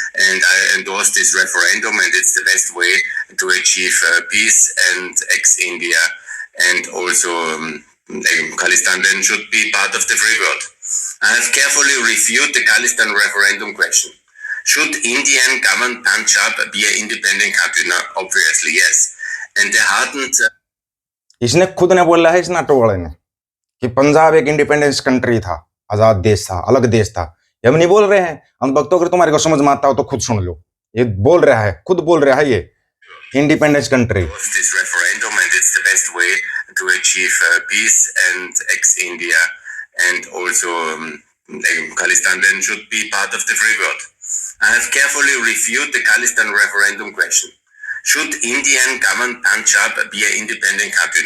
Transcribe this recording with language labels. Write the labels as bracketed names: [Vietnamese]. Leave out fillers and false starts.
[English] And I endorse this referendum, and it's the best way to achieve peace and ex-India, and also Khalistan then should be part of the free world. I have carefully reviewed the Khalistan referendum question. Should Indian governed Punjab be an independent country? No, obviously yes. And the hardened [Hindi] इसने खुद ने बोला है, इस NATO वाले ने, कि पंजाब एक इंडिपेंडेंस कंट्री था, आजाद देश था, अलग देश था। ये हम नहीं बोल रहे हैं, हम भक्तों, अगर तुम्हारे को समझ में आता हो तो खुद सुन लो। ये बोल रहा है, खुद बोल रहा है, ये independence country. [English] this referendum, and it's the best way to achieve peace and ex-India, and also Khalistan then should be part of the free world. I have carefully reviewed the Khalistan referendum question. Should Indian governed Punjab be an independent country?